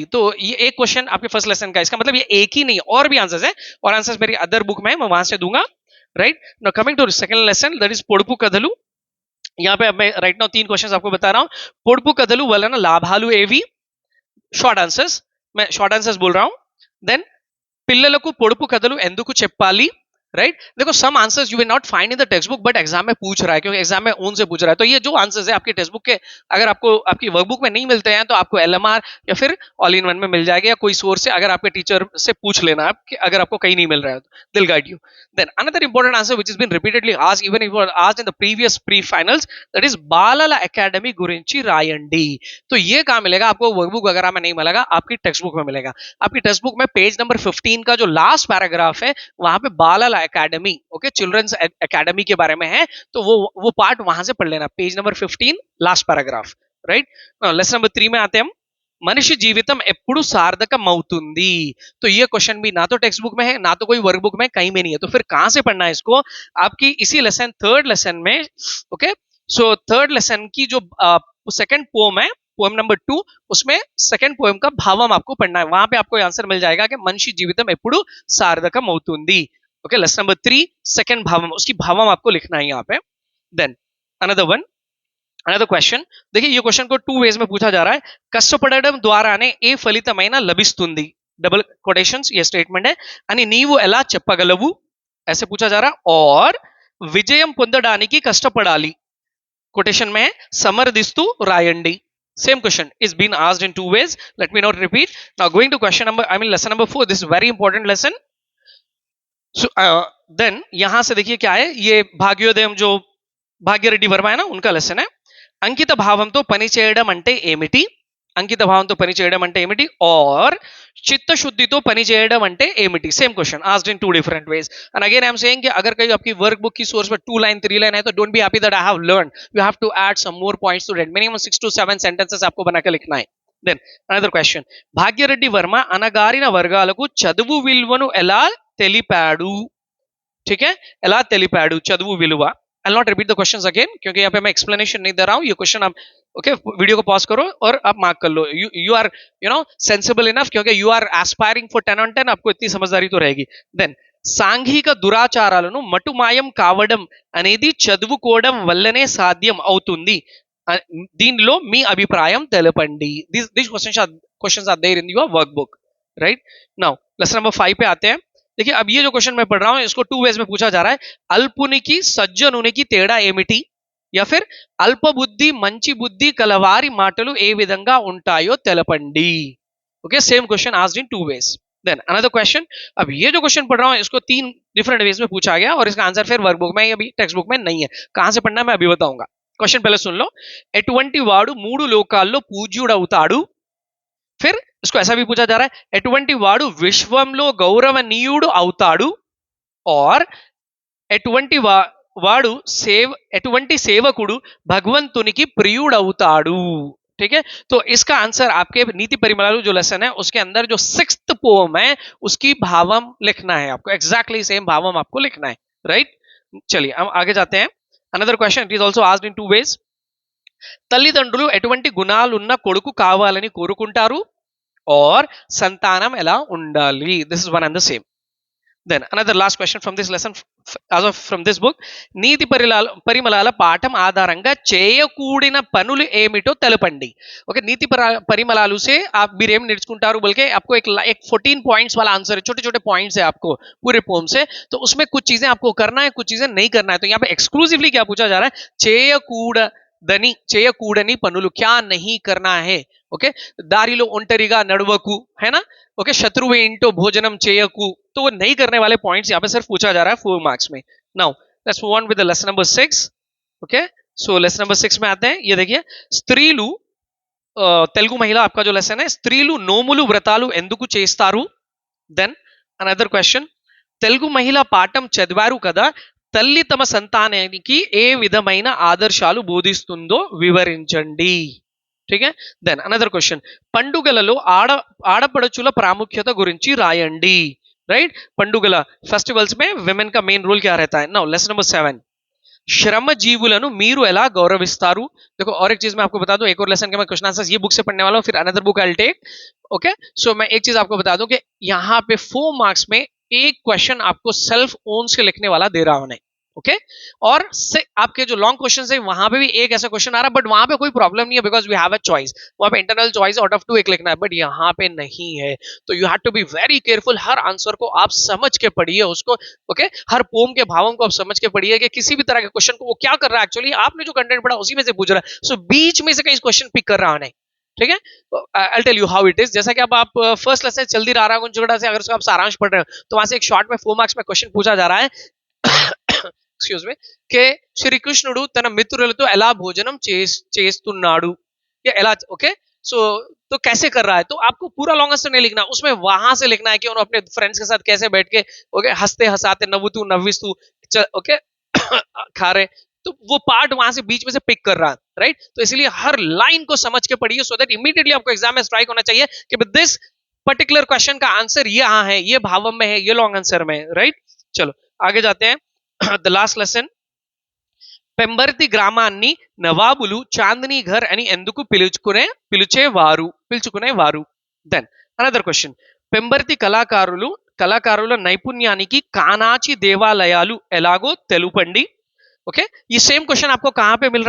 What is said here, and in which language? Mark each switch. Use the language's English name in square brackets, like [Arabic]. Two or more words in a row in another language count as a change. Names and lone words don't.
[Hindi] तो ये एक क्वेश्चन आपके [English] first lesson [Hindi] का, इसका मतलब ये एक ही नहीं, और भी आंसर्स है, और आंसर्स मेरी [English] other book [Hindi] में है, मैं वहां से दूंगा, राइट। [English] Now coming to second lesson, that is [Telugu] పొడుపు కథలు। [Hindi] यहाँ पे अब मैं [English] right now [Hindi] 3 क्वेश्चंस आपको बता रहा हूँ। [Telugu] పొడుపు కథల వల్ల నా లాభాలు ఏవి, [English] short answers, [Hindi] मैं [English] short answers [Hindi] बोल रहा हूँ। [Telugu] देन पिल्लలకు పొడుపు కథలు ఎందుకు చెప్పాలి, [Hindi] राइट। देखो, [English] Some answers you will not find in the text book, but [Hindi] एग्जाम में पूछ रहा है, क्योंकि एग्जाम में ओन से पूछ रहा है। तो ये जो आंसर्स है आपकी [English] text book [Hindi] के, अगर आपको आपकी वर्कबुक में नहीं मिलते हैं, तो आपको एलएमआर या फिर ऑल इन वन में मिल जाएगा, या कोई सोर्स से, अगर आपके टीचर से पूछ लेना आप कि अगर आपको कहीं नहीं मिल रहा है तो [English] they'll guide you. Then another important answer which is been repeatedly asked, even if asked in the previous pre finals, that is [Telugu] బాలల అకాడమీ గురించి రాయండి। [Hindi] तो ये कहां मिलेगा आपको? वर्कबुक वगैरह में नहीं मिलेगा, आपकी [English] text book [Hindi] में मिलेगा। आपकी [English] text book [Hindi] में [English] page number [Hindi] 15 का जो [English] last paragraph [Hindi] है, वहां पे बालाला एकेडमी, ओके, [English] children's academy [Hindi] के बारे में है, तो वो पार्ट वहां से पढ़ लेना, [English] page number 15 last paragraph, [Hindi] राइट। [English] lesson number 3 [Hindi] में आते हैं हम। [Telugu] మనిషి జీవితం ఎప్పుడు సార్థకమవుతుంది। [Hindi] तो ये क्वेश्चन भी ना तो [English] text book [Hindi] में है, ना तो कोई [English] work book [Hindi] में, कहीं में नहीं है। तो फिर कहां से पढ़ना है इसको? आपकी इसी लेसन, [English] third lesson [Hindi] में। [English] okay, so third lesson [Hindi] की जो [English] second poem [Hindi] है, [English] poem number 2, [Hindi] उसमें [English] second poem [Hindi] का भावम आपको पढ़ना है। वहां पे आपको आंसर मिल जाएगा कि [Telugu] మనిషి జీవితం ఎప్పుడు సార్థకమవుతుంది। [English] okay, lesson number 3 second [Hindi] भावम, उसकी भावम आपको लिखना है यहाँ पे। [English] then another one, another question, [Hindi] देखिए ये क्वेश्चन को 2 वेज में पूछा जा रहा है। [Telugu] కష్టపడడం ద్వారానే ఏ ఫలితమైన లభిస్తుంది। [English] double quotations [Hindi] ये स्टेटमेंट है [Telugu] అని నీవు ఎలా చెప్పగలవు [Hindi] ऐसे पूछा जा रहा और [Telugu] విజయం పొందడానికి కష్టపడాలి [Hindi] कोटेशन में है [Telugu] సమర్థిస్తూ రాయండి [English] same question is being asked in two ways let me not repeat now going to question number lesson number 4 this is very important lesson so then [Hindi] यहां से देखिए क्या है ये భాగ్యోదయం जो భాగ్యరెడ్డి వర్మ है ना उनका लेसन है [Telugu] అంకిత భావంతో పని చేయడం అంటే ఏమిటి అంకిత భావంతో పని చేయడం అంటే ఏమిటి [English] और [Telugu] చిత్తశుద్ధితో పని చేయడం అంటే ఏమిటి [English] same question asked in two different ways and again I am saying [Hindi] कि अगर कहीं आपकी वर्कबुक की सोर्स पर 2 लाइन 3 लाइन है तो [English] don't be happy that I have learnt you have to add some more points to that minimum 6 to 7 sentences [Hindi] आपको बनाकर लिखना है [English] then another question [Telugu] భాగ్యరెడ్డి వర్మ అనగారిన వర్గాలకు చదువు విలువను ఎలా తెలిపాడు [Hindi] ठीक है [Telugu] ఎలా తెలిపాడు చదువు విలువ [English] I'll not repeat the questions again [Hindi] क्योंकि यहाँ पे मैं explanation नहीं दे रहा हूँ ये क्वेश्चन आप ओके वीडियो को पॉज करो और आप मार्क कर लो [English] you are you know sensible enough [Hindi] क्योंकि [English] you are aspiring for 10 on 10 [Hindi] आपको इतनी समझदारी तो रहेगी देन [Telugu] సాంఘిక దురాచారాలను మటుమాయం కావడం అనేది చదువుకోవడం వల్లనే సాధ్యం అవుతుంది దీనిలో మీ అభిప్రాయం తెలపండి [English] these questions are there in your workbook right now lesson number 5 [Hindi] पे आते हैं देखिए अब ये जो क्वेश्चन मैं पढ़ रहा हूं इसको 2 वेज में पूछा जा रहा है [Telugu] అల్పునికి సజ్జనునికి తేడా ఏమిటి [Hindi] या फिर [Telugu] అల్ప బుద్ధి మంచి బుద్ధి కలవారి మాటలు ఏ విధంగా ఉంటాయో తెలపండి [English] okay same question asked in 2 ways then another question [Hindi] अब ये जो क्वेश्चन पढ़ रहा हूं इसको [English] 3 different ways [Hindi] में पूछा गया और इसका आंसर फिर वर्कबुक में अभी [English] text book [Hindi] में नहीं है कहां से पढ़ना मैं अभी बताऊंगा क्वेश्चन पहले सुन लो [Telugu] ఎటువంటి వాడు మూడు లోకాల్లో పూజ్యుడవుతాడు [Hindi] फिर इसको ऐसा भी पूछा जा रहा है [Telugu] ఎటువంటి వాడు విశ్వంలో గౌరవనీయుడు అవుతాడు [Hindi] और [Telugu] ఎటువంటి వాడు ఎటువంటి సేవకుడు భగవంతునికి ప్రియుడవుతాడు [Hindi] ठीक है तो इसका आंसर आपके नीति परिमलालु जो लेसन है उसके अंदर जो 6th पोएम है उसकी भावम लिखना है आपको [English] exactly same [Hindi] भावम आपको लिखना है राइट चलिए हम आगे जाते हैं [English] another question it is also asked in 2 ways [Telugu] తల్లిదండ్రులు ఎటువంటి గుణాలున్న కొడుకు కావాలని కోరుకుంటారు [Hindi] और [Telugu] సంతానం ఎలా ఉండాలి [English] this is one and the same then another last question from this lesson as of from this book [Telugu] నీతి పరిమళాల పాఠం ఆధారంగా చేయకూడిన పనులు ఏమిటో తెలపండి [Hindi] ओके नीति परिमलालु से आप [Telugu] మీరేం నేర్చుకుంటారు [Hindi] बल्कि आपको एक 14 पॉइंट्स वाला आंसर है छोटे छोटे पॉइंट्स है आपको पूरे पोम से तो उसमें कुछ चीजें आपको करना है कुछ चीजें नहीं करना है तो यहाँ पे एक्सक्लूसिवली क्या पूछा जा रहा है [Telugu] చేయకూడని పనులు [Hindi] क्या नहीं करना है ओके [Telugu] దారిలో ఒంటరిగా నడవకు [Hindi] है ना ओके [Telugu] శత్రు ఇంటో భోజనం చేయకు [Hindi] तो वो नहीं करने वाले पॉइंट्स यहाँ पे सिर्फ पूछा जा रहा है 4 मार्क्स में [English] now let's move on with the lesson number 6 okay so lesson number 6 [Hindi] में आते हैं ये देखिए [Telugu] స్త్రీలు తెలుగు మహిళ [Hindi] आपका जो लेसन है [Telugu] స్త్రీలు నోములు వ్రతాలు ఎందుకు చేస్తారు [English] then another question [Telugu] తెలుగు మహిళ పాఠం చదివారు కదా తల్లి తమ సంతానానికి ఏ విధమైన ఆదర్శాలు బోధిస్తుందో వివరించండి [Hindi] ठीक है [English] then another question [Hindi] పండుగలలో [Telugu] ఆడపడుచుల ప్రాముఖ్యత గురించి రాయండి [Hindi] राइट పండుగల फेस्टिवल्स में विमेन का [English] main role [Hindi] क्या रहता है [English] now lesson number 7 [Telugu] శ్రమ జీవులను మీరు ఎలా గౌరవిస్తారు [Hindi] देखो और एक चीज मैं आपको बता दूं एक और लेसन के मैं क्वेश्चन आंसर्स ये बुक से पढ़ने वाला हूं फिर [English] another book I will take okay so [Hindi] मैं एक चीज आपको बता दूं कि यहाँ पे 4 मार्क्स में एक क्वेश्चन आपको [English] self own [Hindi] से लिखने वाला दे रहा हूं ओके और आपके जो [English] long question [Hindi] है वहां पे भी एक ऐसा क्वेश्चन आ रहा है बट वहां पे कोई प्रॉब्लम नहीं है [English] because we have a choice [Hindi] वहां पे [English] internal choice out of 2 [Hindi] एक लिखना है बट यहाँ पे नहीं है तो [English] you have to be very careful [Hindi] हर आंसर को आप समझ के पढ़िए उसको ओके हर पोम के भावों को आप समझ के पढ़िए कि किसी भी तरह के क्वेश्चन को वो क्या कर रहा है एक्चुअली आपने जो कंटेंट पढ़ा उसी में से पूछ रहा है सो बीच में से कहीं क्वेश्चन पिक कर रहा नहीं ठीक है [English] I tell you how it is [Hindi] जैसा कि अब आप [English] first lesson [Hindi] जल्दी रहा रहा है से अगर उसका आप सारांश पढ़ रहे हो तो वहां से एक शॉर्ट में 4 मार्क्स में क्वेश्चन पूछा जा रहा है [English] excuse me [Hindi] के [Telugu] శ్రీకృష్ణుడు తన మిత్రులతో ఎలా భోజనం చేస్తున్నాడు [Hindi] या ఎలా ओके सो तो कैसे कर रहा है तो आपको पूरा [English] long answer [Hindi] नहीं लिखना उसमें वहां से लिखना है कि उन्होंने अपने फ्रेंड्स के साथ कैसे बैठ के ओके हंसते हंसाते [Telugu] నవ్వుతూ నవ్విస్తూ [Hindi] ओके खा रहे तो वो पार्ट वहां से बीच में से पिक कर रहा है राइट तो इसलिए हर लाइन को समझ के पढ़िए [English] so that immediately [Hindi] आपको एग्जाम में स्ट्राइक होना चाहिए कि [English] this particular question [Hindi] का आंसर यहाँ है ये भावम में है ये [English] long answer [Hindi] में राइट चलो आगे जाते हैं [English] the last lesson [Telugu] పెంబర్తి గ్రామాన్ని నవాబులు చాందినీ ఘర్ అని ఎందుకు పిలుచుకునేవారు [English] then another question [Telugu] పెంబర్తి కళాకారుల నైపుణ్యానికి కానాచి దేవాలయాలు ఎలాగో తెలుపండి [Hindi] ओके ये सेम क्वेश्चन आपको कहां पे मिल रहा